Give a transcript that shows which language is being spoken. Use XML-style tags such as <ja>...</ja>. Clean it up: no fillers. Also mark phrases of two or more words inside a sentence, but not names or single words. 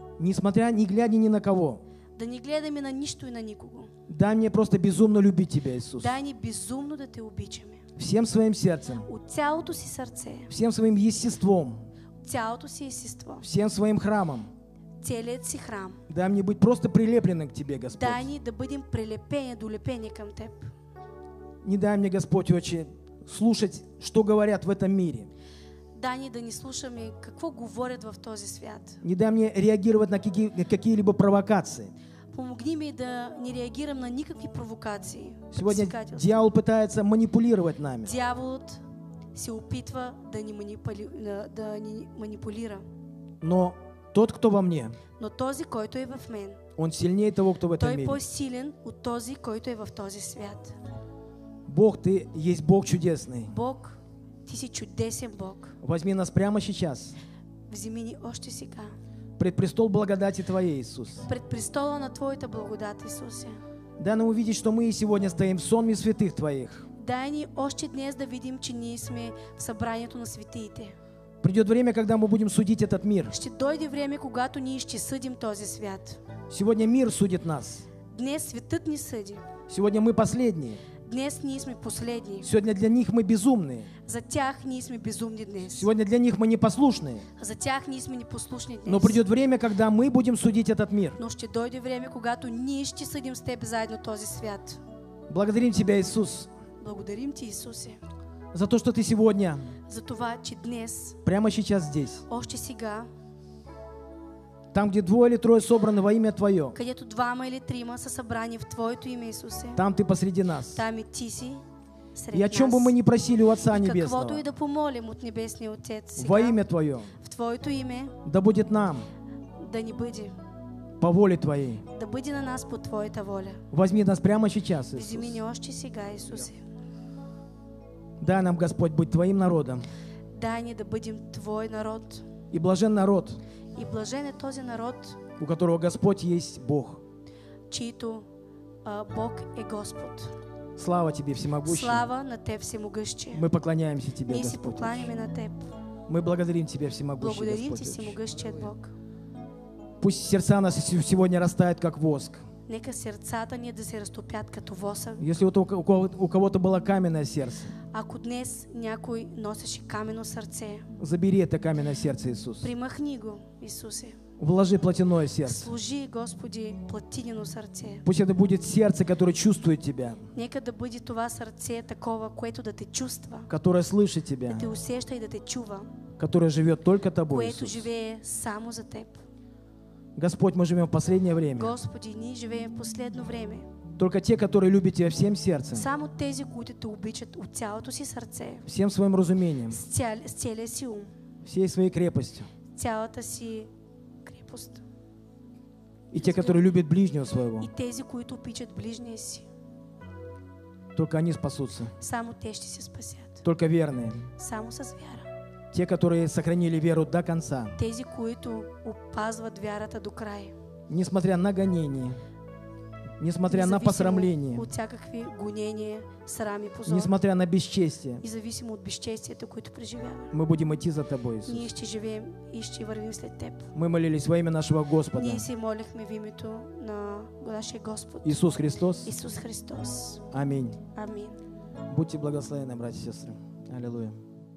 <ru>Несмотря, не глядя ни на кого,</ru> <bg>Да не гледаме на нищо и на никого.</bg> <ru>Дай мне просто безумно любить Тебя, Иисус.</ru> <bg>Дай ни безумно да те обичаме.</bg> <ru>Всем своим сердцем,</ru> <bg>От цялото си сърце,</bg> <ru>всем своим естеством,</ru> <bg>от цялото си естество,</bg> <ru>всем своим храмом.</ru> <bg>целият си храм.</bg> <ru>Дай мне быть просто прилепленным к Тебе, Господь.</ru> <bg>Дай ни да бъдем прилепени, долепени към Теб.</bg> <ru>Не дай мне, Господь, Отче, слушать, что говорят в этом мире.</ru> <bg>Дай ни да ни слушаме какво говорят в този свят.</bg> <ru>Не дай мне реагировать на какие-либо провокации.</ru> <bg>Помогни ми да не реагирам на никакви провокации.</bg> <ru>Сегодня</ru> <bg>предизвикателства.</bg> <ru>дьявол пытается манипулировать нами.</ru> <bg>Дяволът се опитва да ни манипулира.</bg> <ru>Но тот, кто во мне,</ru> <bg>Но този, който е в мен,</bg> <ru>он сильнее того, кто в этом</ru> <bg>той е</bg> <ru>мире.</ru> <bg>по-силен от този, който е в този свят.</bg> <ru>Бог, Ты есть Бог чудесный.</ru> <bg>Бог, Ти си чудесен Бог.</bg> <ru>Возьми нас прямо сейчас</ru> <bg>Вземи ни още сега.</bg> <ru>пред престол благодати Твоей, Иисус.</ru> <bg>Пред престола на Твоята благодат, Исусе.</bg> <ru>Дай нам увидеть, что мы и сегодня стоим в сонме святых Твоих.</ru> <bg>Дай ни още днес да видим, че ние сме в събранието на светиите.</bg> <ru>Придет время, когда мы будем судить этот мир.</ru> <bg>Ще дойде време, когато ние ще съдим този свят.</bg> <ru>Сегодня мир судит нас.</ru> <bg>Днес светът ни съди.</bg> <ru>Сегодня мы последние.</ru> <bg>Днес ние сме последни.</bg> <ru>Сегодня для них мы безумные.</ru> <bg>За тях ние сме безумни днес.</bg> <ru>Сегодня для них мы непослушные.</ru> <bg>За тях ние сме непослушни днес.</bg> <ru>Но придет время, когда мы будем судить этот мир.</ru> <bg>Но ще дойде време, когато ние ще съдим с Теб заедно този свят.</bg> <ru>Благодарим Тебя, Иисус,</ru> <bg>Благодарим Ти, Исусе,</bg> <ru>за то, что Ты сегодня,</ru> <bg>за това, че днес,</bg> <ru>прямо сейчас здесь,</ru> <bg>още сега,</bg> <ru>там, где двое или трое собраны во имя Твое,</ru> <bg>където двама или трима са събрани в Твоето име, Исусе,</bg> <ru>там Ты посреди нас.</ru> <bg>там и Ти си сред</bg> <ru>И о чем бы мы</ru> <bg>нас.</bg> <ru>ни просили у Отца</ru> <bg>Каквото</bg> <ru>Небесного,</ru> <bg>и да помолим от Небесния Отец</bg> <ru>во</ru> <bg>сега,</bg> <ru>имя Твое,</ru> <bg>в Твоето име,</bg> <ru>да будет нам</ru> <bg>да ни бъде,</bg> <ru>по воле Твоей.</ru> <bg>да бъде на нас по Твоята воля.</bg> <ru>Возьми нас прямо сейчас,</ru> <bg>Вземи ни</bg> <ru>Иисус.</ru> <bg>още сега, Исусе.</bg> <ru>Дай нам, Господь, быть Твоим народом.</ru> <bg>Дай ни да бъдем Твой народ.</bg> <ru>И блажен народ,</ru> <bg>И блажен е този народ,</bg> <ru>у которого Господь есть Бог.</ru> <bg>чието Бог е Господ.</bg> <ru>Слава Тебе, всемогущий.</ru> <bg>Слава на Теб, Всемогъщи.</bg> <ru>Мы поклоняемся Тебе,</ru> <bg>Ние си</bg> <ru>Господь.</ru> <bg>покланяме на Теб.</bg> <ru>Мы благодарим Тебя, всемогущий</ru> <bg>Благодарим</bg> <ru>Господь.</ru> <bg>Ти, Отче. Всемогъщият Бог.</bg> <ru>Пусть сердца нас сегодня растают, как воск.</ru> <bg>Нека сърцата ни да се разтопят като восък.</bg> <ru>Если вот у кого-то было каменное сердце,</ru> <bg>Ако днес някой носеше каменно сърце,</bg> <ru>забери это каменное сердце, Иисус.</ru> <bg>примахни го, Исусе.</bg> <ru>Вложи плотяное сердце.</ru> <bg>Служи, Господи, платинено сърце.</bg> <ru>Пусть это будет сердце, которое чувствует Тебя,</ru> <bg>Нека да бъде това сърце такова, което да те чувства,</bg> <ru>которое слышит</ru> <bg>да</bg> <ru>Тебя,</ru> <bg>те усеща и да те чува,</bg> <ru>которое живет только Тобой,</ru> <bg>което</bg> <ru>Иисус.</ru> <bg>живее само за Теб.</bg> <ru>Господь, мы живем в последнее время.</ru> <bg>Господи, ние живеем в последно време.</bg> <ru>Только те, которые любят Тебя всем сердцем,</ru> <bg>Само тези, които те обичат от цялото си сърце,</bg> <ru>всем своим разумением,</ru> <bg>с целия си ум,</bg> <ru>всей своей крепостью.</ru> <bg>цялата си крепост.</bg> <ru>И те, которые любят ближнего своего,</ru> <bg>И тези, които обичат ближния си,</bg> <ru>только они спасутся.</ru> <bg>само те ще се спасят.</bg> <ru>Только верные.</ru> <bg>Само с вяра.</bg> <ru>Те, которые сохранили веру до конца,</ru> <bg>Тези, които опазват вярата до край.</bg> <ru>несмотря на гонения, несмотря на</ru> <bg>Независимо</bg> <ru>посрамление,</ru> <bg>от всякакви гонения, срам и позор.</bg> <ru>несмотря на бесчестие,</ru> <bg>И зависимо от безчестието, които преживяваме.</bg> <ru>мы будем идти за Тобой,</ru> <bg>Ние</bg> <ru>Иисус.</ru> <bg>ще живеем и ще вървим след Теб.</bg> <ru>Мы молились во имя нашего Господа,</ru> <bg>Ние се молихме в името на нашия Господ</bg> <ru>Иисус Христос.</ru> <bg>Исус Христос.</bg> <ru>Аминь.</ru> <bg>Амин.</bg> <ru>Будьте благословенны, братья и сестры. Аллилуйя.</ru>